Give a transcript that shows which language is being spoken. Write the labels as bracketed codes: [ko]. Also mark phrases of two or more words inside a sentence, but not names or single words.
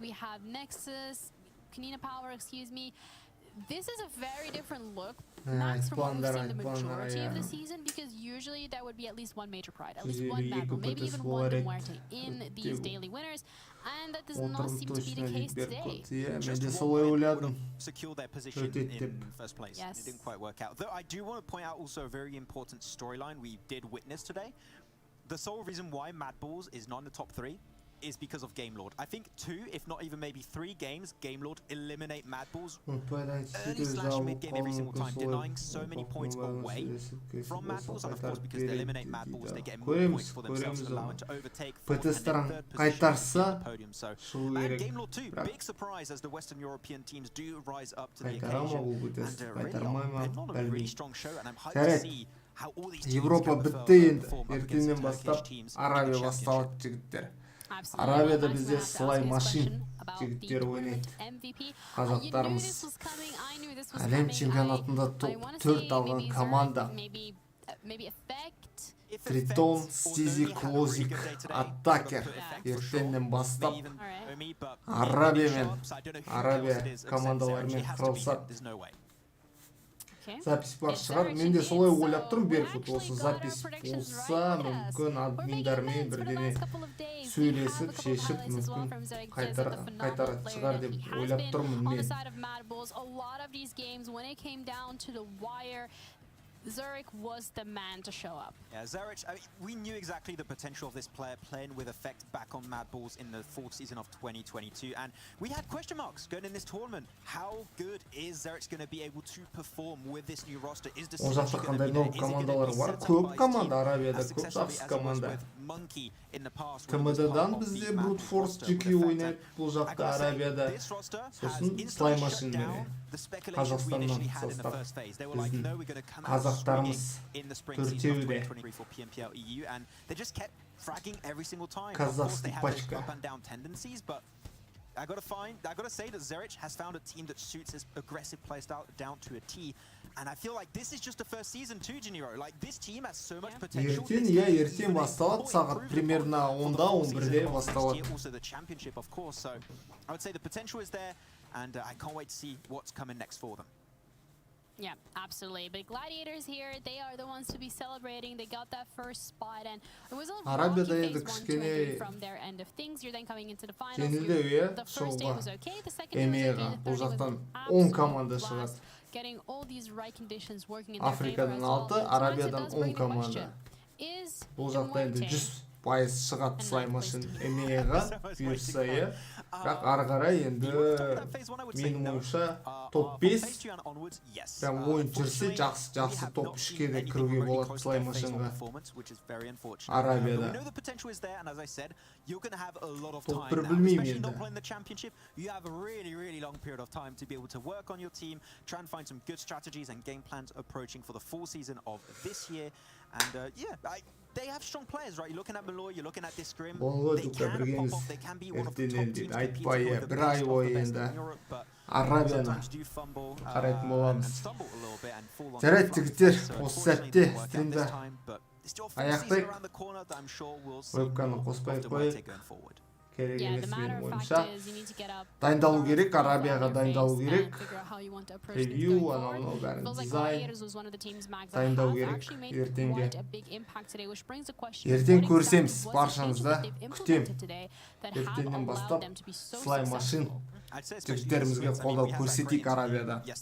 [en] We have Nexus. Konina Power, excuse me. This is a very different look, Max, from what we've seen the majority of the season, because usually there would be at least 1 Major Pride, at least 1 Mad Bull, maybe even 1 Demuerte in these daily winners, and that does not seem to be the case today. [kk] Мен де солай ойладым. [en] secure their position in first place. Yes. It didn't quite work out. Though I do want to point out also a very important storyline we did witness today. The sole reason why Mad Bulls is not in the top 3 is because of Game Lord. I think 2, if not even maybe 3 games, Game Lord eliminate Mad Bulls early slash mid game every single time, denying so many points away from Mad Bulls, and of course because they eliminate Mad Bulls, they get more points for themselves, allowing to overtake 4th and then 3rd position on the podium. So, and Game Lord 2, big surprise as the Western European teams do rise up to the occasion, and really are on a really strong show, and I'm hyped to see how all these teams [kk] Европа [en] can [kk] бітті енді. [en] perform up against [kk] Ертеңнен [en] Turkish [kk] бастап [en] teams in the [kk] Арабия [en] championship. [kk] басталады жігіттер. [en] Absolutely. [kk] Арабияда [en] Max, [kk] бізде [en] we have to [kk] сылай [en] ask this [kk] машин [en] question about the [kk] жігіттер [en] tournament [kk] ойнайды. [en] MVP. You knew [kk] Қазақтарымыз [en] this was coming. I knew this was [kk] әлем [en] coming. [kk] чемпионатында [en] I [kk] топ [en] wanna [kk] 4 [en] say [kk] алған [en] maybe [kk] команда. [en] Zerg, maybe Effect. If [kk] Тритон, [en] Effects or [kk] Стизи, [en] Nomi had a really [kk] Клозик, [en] good day today, [kk] Атакер. [en] put Effects for sure. [kk] Ертеңнен бастап [en] Maybe even Alright. Omi, but [kk] Арабия [en] maybe [kk] мен [en] Sharps, I don't know who [kk] Арабия [en] else it is, except [kk] командаларымен [en] Zerg. She has to be [kk] қырылысады. [en] there. There's no way. Okay. [kk] Запись бар [en] It's [kk] шығар. [en] Zerg [kk] Мен де [en] indeed. [kk] солай [en] So [kk] ойлап тұрмын, [en] we [kk] Беркут [en] actually [kk] осы [en] got [kk] запись [en] our predictions [kk] болса, [en] right. Yes. [kk] мүмкін [en] We're making [kk] админдармен [en] amends for the [kk] бірдеңе [en] last couple of days. We have [kk] сөйлесіп, [en] a couple of [kk] шешіп, [en] highlights as well [kk] мүмкін [en] from Zerg because of the phenomenal [kk] қайтарады [en] player [kk] шығар [en] that [kk] деп [en] he has [kk] ойлап [en] been [kk] тұрмын [en] on the [kk] мен. [en] side of Mad Bulls. A lot of these games, when it came down to the wire, Zurich was the man to show up. Yeah, Zurich, I mean, we knew exactly the potential of this player playing with effect back on Mad Balls in the fall season of 2022, and we had question marks going in this tournament. How good is Zurich going to be able to perform with this new roster? Is the [kk] жақта қандай новый командалар бар? Көп команда, Арабияда көп жақсы команда. ТМД-дан бізде Brute Force GQ ойнайды, бұл жақта Арабияда. Сосын Slime Machine міне. Қазақстаннан состав. Біздің қазақтарымыз төртеуде. [ru] Казахский пачка. [en] I gotta say that Zurich has found a team that suits his aggressive playstyle down to a T, and I feel like this is just the first season too, Jiniro. Like this team has so much potential. [kk] Ертең басталады, сағат примерно 10-11-де басталады. [en] Also the championship, of course. So I would say the potential is there, and I can't wait to see what's coming next for them. Yeah, absolutely. But Gladiators here, they are the ones to be celebrating. They got that first spot, and it was a rocky phase 1 to entry from their end of things. You're then coming into the finals. The first day was okay, the second day was okay, the third day was absolute blast. Getting all these right conditions working in their favor as well. [kk] Арабиядан 10 команда. Бұл жақта енді 100% шығады Slime Machine EMEA-ға бұйырса, иә. Бірақ ары қарай енді менің ойымша топ 5 прям ойын жүрсе жақсы топ 3-ге де кіруге болады Slime Machine-ға Арабияда. Топ 1 білмеймін енді. [en] You have a really long period of time to be able to work on your team, try and find some good strategies and game plans approaching for the fall season of this year. And they have strong players, right? You're looking at MALOY, you're looking at this Scrim. They can pop off, they can be one of the top teams to compete for the best in Europe, but sometimes do fumble and stumble a little bit and fall on the front. But still around the corner that I'm sure we'll see going forward. [kk] Керек емес менің ойымша. Дайындалу керек, Арабияға дайындалу керек. Ревью, анау бәрін дизайн. Дайындалу керек ертеңге. Ертең көрсеміз баршаңызда, күтем. Ертеңнен бастап Slime Machine жігіттерімізге қолдау көрсетейік Арабияда.